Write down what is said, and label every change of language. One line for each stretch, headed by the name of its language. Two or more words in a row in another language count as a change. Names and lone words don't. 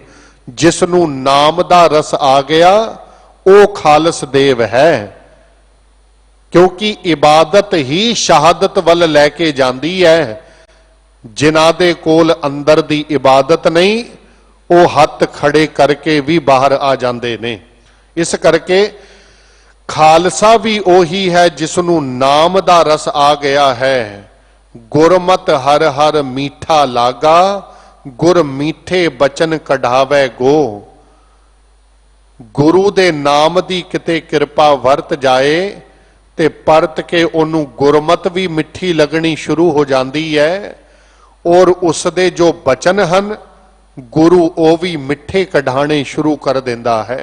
Punjabi: ਜਿਸਨੂੰ ਨਾਮ ਦਾ ਰਸ ਆ ਗਿਆ ਉਹ ਖ਼ਾਲਸ ਦੇਵ ਹੈ, ਕਿਉਂਕਿ ਇਬਾਦਤ ਹੀ ਸ਼ਹਾਦਤ ਵੱਲ ਲੈਕੇ ਜਾਤੀ ਹੈ। ਜਿਨ੍ਹਾਂ ਦੇ ਕੋਲ ਅੰਦਰ ਦੀ ਇਬਾਦਤ ਨਹੀਂ ਵੋ ਹੱਥ ਖੜ੍ਹੇ ਕਰਕੇ ਭੀ ਬਾਹਰ ਆ ਜਾਤੇ ਨੇ। ਇਸ ਕਰਕੇ ਖ਼ਾਲਸਾ ਭੀ ਓਹੀ ਹੈ ਜਿਸਨੂੰ ਨਾਮ ਦਾ ਰਸ ਆ ਗਿਆ ਹੈ। ਗੁਰਮਤਿ ਹਰਿ ਹਰਿ ਮੀਠਾ ਲਾਗਾ, ਗੁਰ ਮੀਠੇ ਬਚਨ ਕਢਾਵੈ ਗੋ। ਗੁਰੂ ਦੇ ਨਾਮ ਦੀ ਕਿਤੇ ਕਿਰਪਾ ਵਰਤ ਜਾਏ ਤੇ ਪਰਤ ਕੇ ਓਹਨੂੰ ਗੁਰਮਤਿ ਭੀ ਮਿੱਠੀ ਲੱਗਣੀ ਸ਼ੁਰੂ ਹੋ ਜਾਤੀ ਹੈ, ਔਰ ਉਸਦੇ ਜੋ ਬਚਨ ਹਨ ਗੁਰੂ ਓਹ ਭੀ ਮਿੱਠੇ ਕਢਾਣੇ ਸ਼ੁਰੂ ਕਰ ਦੇਂਦਾ ਹੈ।